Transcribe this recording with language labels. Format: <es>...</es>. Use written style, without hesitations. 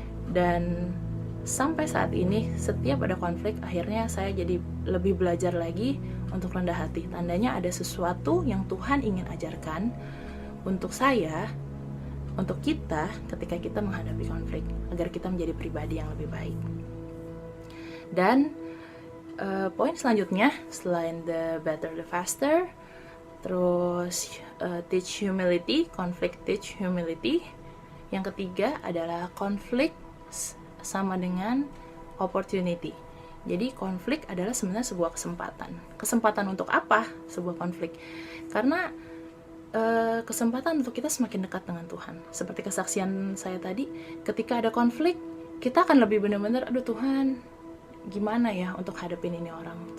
<id>Dan sampai saat ini, setiap ada konflik, akhirnya saya jadi lebih belajar lagi untuk rendah hati. Tandanya ada sesuatu yang Tuhan ingin ajarkan untuk saya, untuk kita ketika kita menghadapi konflik, agar kita menjadi pribadi yang lebih baik. Dan poin selanjutnya, selain</id> <en>the better the faster,</en> <id>terus</id> <en>teach humility, conflict teach humility.</en> <id>Yang ketiga adalah konflik sama dengan opportunity. Jadi konflik adalah sebenarnya sebuah kesempatan. Kesempatan untuk apa sebuah konflik? Karena kesempatan untuk kita semakin dekat dengan Tuhan. Seperti kesaksian saya tadi, ketika ada konflik, kita akan lebih benar-benar, aduh Tuhan, gimana ya untuk hadapin ini orang?</id>